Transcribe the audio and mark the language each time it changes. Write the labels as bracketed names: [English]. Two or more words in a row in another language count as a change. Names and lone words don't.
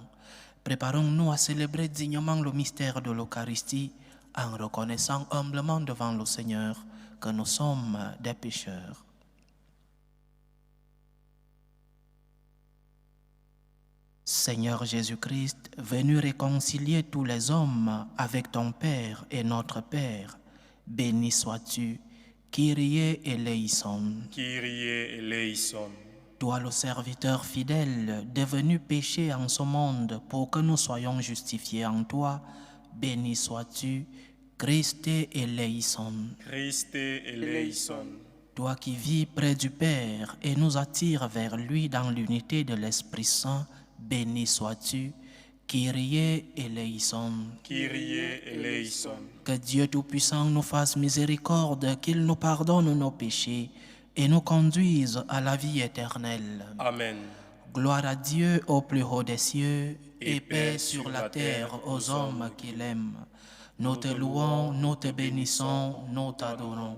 [French] Préparons-nous à célébrer dignement le mystère de l'Eucharistie en reconnaissant humblement devant le Seigneur que nous sommes des pécheurs. Seigneur Jésus-Christ, venu réconcilier tous les hommes avec ton Père et notre Père, béni sois-tu, [Greek] Κύριε ἐλέησον. Κύριε ἐλέησον. [French] Toi, le serviteur fidèle, devenu péché en ce monde pour que nous soyons justifiés en toi, béni sois-tu, [Greek] Χριστὲ ἐλέησον. Χριστὲ ἐλέησον. [French] Toi qui vis près du Père et nous attires vers lui dans l'unité de l'Esprit Saint, béni sois-tu, [Greek] Κύριε ἐλέησον. Κύριε ἐλέησον. [French] Que Dieu Tout-Puissant nous fasse miséricorde, qu'il nous pardonne nos péchés et nous conduise à la vie éternelle. Amen. Gloire à Dieu au plus haut des cieux et paix sur la terre aux hommes qui l'aiment. Nous te louons, nous te bénissons, nous t'adorons.